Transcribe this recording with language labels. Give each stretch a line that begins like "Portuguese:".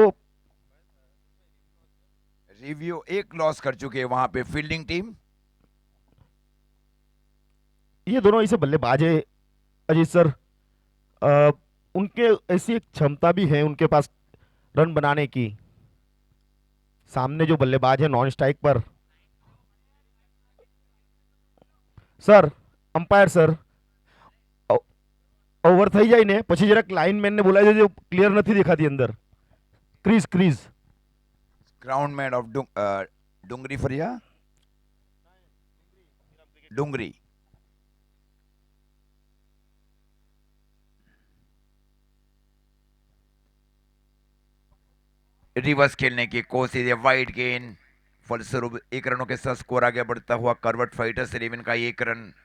Hindi: Review एक loss कर चुके हैं वहां पे फील्डिंग टीम। ये दोनों ऐसे बल्लेबाज है अजीत सर, अ, उनके ऐसी एक क्षमता भी है उनके पास रन बनाने की। सामने जो बल्लेबाज है नॉन स्ट्राइक पर, सर अंपायर सर,
Gujarati: ઓવર થઈ જાય ને પછી જરાક લાઇનમેન ને બોલાવી દેજો, ક્લિયર નથી દેખાતી અંદર crease crease.
Hindi: Ground man of Dungri Fariya Dungri. Reverse खेलने की कोशिश है, वाइड गेंद, फलस्वरूप 1 रनों के साथ स्कोर आगे बढ़ता हुआ करवट फाइटर्स 11 का 1 रन।